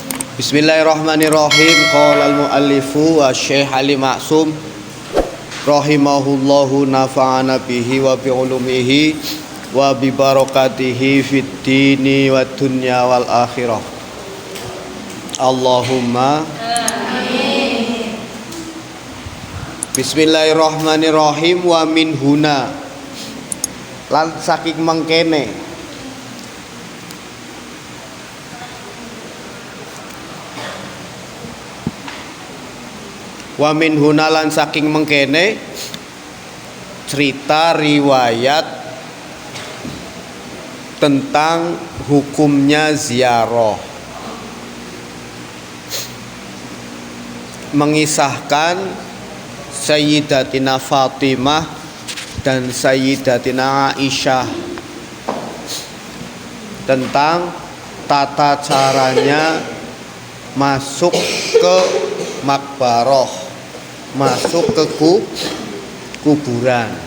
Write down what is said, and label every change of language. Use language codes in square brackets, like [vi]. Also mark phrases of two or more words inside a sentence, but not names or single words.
[ar] بسم الله الرحمن الرحيم. قال المؤلف و Syekh Ali Maksum رحمه الله نفعنا به وبعلومه وببركاته في الدين والدنيا والآخرة. اللهم آمين. بسم الله الرحمن الرحيم. ومن هنا [jv] lan saking mengkene [ar] ومن هنالن [jv] saking mengkene [id] cerita riwayat tentang hukumnya ziarah, mengisahkan Sayyidatina Fatimah dan Sayyidatina Aisyah tentang tata caranya masuk ke makbaroh, masuk ke kuburan,